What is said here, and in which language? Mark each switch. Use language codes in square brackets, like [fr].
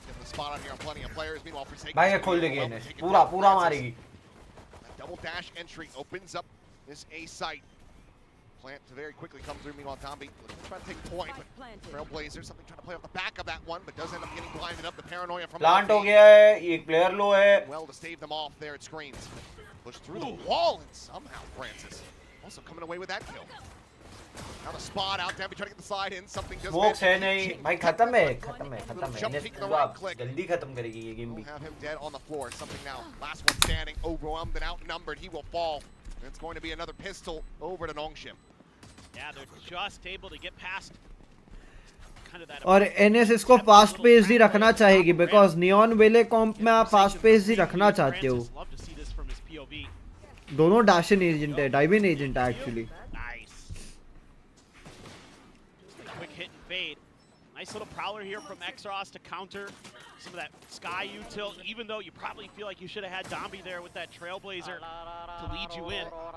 [en] Getting the spot on here on plenty of players. Meanwhile, Forsaken. [hi] भाई ये खोल देगी इन्हें पूरा पूरा मारेगी. [en] Double dash entry opens up this A site. Plant to very quickly come through. Meanwhile, Tombi trying to take point, but Trailblazer something trying to play off the back of that one, but does end up getting blinded up. The paranoia from [hi] Plant हो गया है, एक player low है. [en] Well to stave them off there at screens. Push through the wall and somehow Francis also coming away with that kill. Now the spot out. Tombi trying to get the slide in. Something does. [hi] Smokes है नहीं. भाई खत्म है. NS पूरा जल्दी खत्म करेगी ये game भी. [en] We'll have him dead on the floor. Something now. Last one standing, overwhelmed and outnumbered. He will fall. And it's going to be another pistol over to Nongshim. Yeah, they're just able to get past kind of that. [hi] और NS इसको fast pace ही रखना चाहेगी [en] because [hi] Neon वाले comp में आप fast pace ही रखना चाहते हो. [en] Love to see this from his POV. [hi] दोनों dash-in agent है, dive-in agent है [en] actually. Nice. Just a quick hit and fade. Nice little prowler here from Xros to counter some of that Sky util, even though you probably feel like you should have had Dombi there with that Trailblazer to lead you in.